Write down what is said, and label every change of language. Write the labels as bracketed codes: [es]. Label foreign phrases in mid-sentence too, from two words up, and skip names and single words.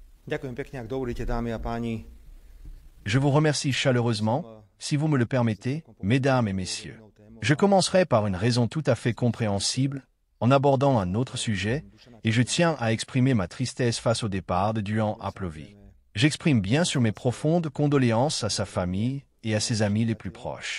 [sk] Ďakujem pekne, ak dovolíte, dámy a páni. [fr] Je vous remercie chaleureusement, si vous me le permettez, mesdames et messieurs. Je commencerai par une raison tout à fait compréhensible, en abordant un autre sujet, et je tiens à exprimer ma tristesse face au départ de Duan Aplovi. J'exprime bien sûr mes profondes condoléances à sa famille et à ses amis les plus proches.